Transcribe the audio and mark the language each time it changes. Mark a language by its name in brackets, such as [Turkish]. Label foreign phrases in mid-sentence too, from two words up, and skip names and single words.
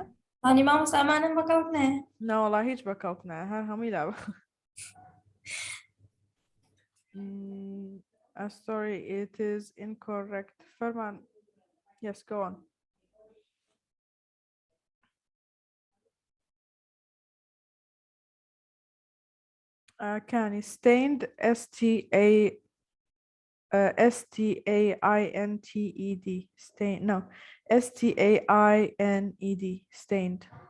[Central Kurdish] هەنی مامۆستا ئەمانم بەکەوت نێ ناوەڵا هیچ بەکەوت نایە هەر هەمووی لا [English] sorry, it is incorrect. Farman, yes, go on. Can stained S-T-A-I-N-T-E-D stained, no, S-T-A-I-N-E-D stained.